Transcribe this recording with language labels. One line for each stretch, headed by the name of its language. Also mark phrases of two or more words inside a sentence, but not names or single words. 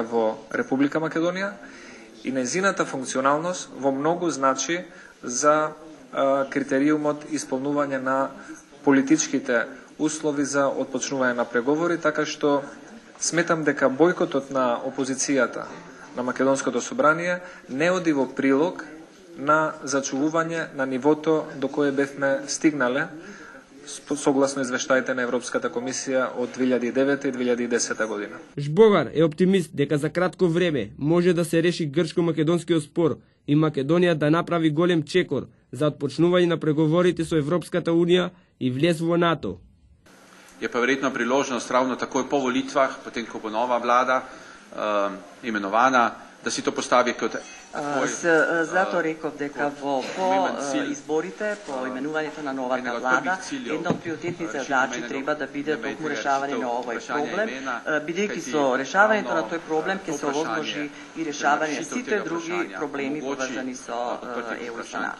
Macedonian: во Република Македонија и незината функционалност во многу значи за критериумот исполнување на политичките услови за отпочнување на преговори, така што сметам дека бојкотот на опозицијата на Македонското собрание не оди во прилог на зачувување на нивото до кое бевме стигнале согласно извештаите на Европската комисија од 2009 и 2010 година. Жбогар е оптимист дека за кратко време може да се реши грчко-македонскиот спор и Македонија да направи голем чекор за отпочнување на преговорите со Европската унија и влез во НАТО.
Slovenian: Je pa verjetno priložnost ravno takoj po volitvah, potem ko bo nova vlada imenovana, da si to postavi kot
Macedonian: Затоа реков дека по изборите, по именувањето на новата влада, една од приоритетните задачи треба да биде токму решавање на овој проблем, бидејќи со решавањето на тој проблем ќе се овозможи и решавање сите други проблеми поврзани со ЕУ и НАТО.